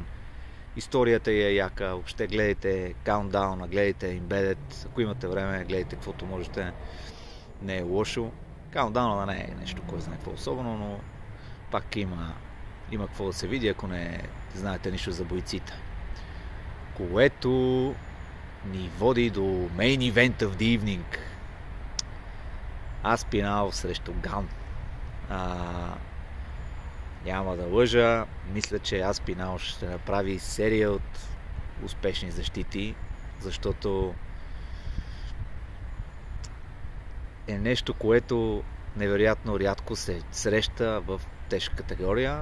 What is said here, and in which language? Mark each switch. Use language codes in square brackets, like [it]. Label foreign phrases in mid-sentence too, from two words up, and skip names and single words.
[bg] Историята е яка, въобще гледайте Countdown, гледайте Embedded, ако имате време, гледайте каквото можете, не е лошо. Countdown не е нещо, кой знае какво особено, но пак има какво да се види, ако не знаете нищо за бойците. Което ни води до [en] main event of the evening. [bg] Аспинал срещу Ган. Няма да лъжа, мисля, че Аспинал ще направи серия от успешни защити, защото е нещо, което невероятно рядко се среща в тежка категория.